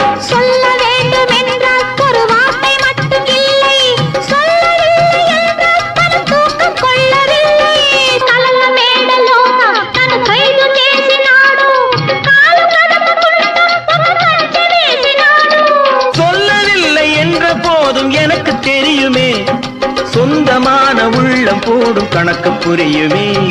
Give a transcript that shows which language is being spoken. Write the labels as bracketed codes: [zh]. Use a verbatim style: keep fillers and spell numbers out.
[ta] சொல்ல வேண்டும் என்றால் ஒரு வார்த்தை மட்டும் இல்லை, சொல்லவில்லை என்றால் தன் தூக்கம் கொள்ளவில்லை. [te] కలల మేడలోన తను ఖైదు చేసినాడు, కాలు కదపకుండా ఒక కంచె వేసినాడు. [ta] சொல்லவில்லை என்ற போதும் எனக்கு தெரியுமே, சொந்தமான உள்ளம் போடும் கணக்கு புரியுமே.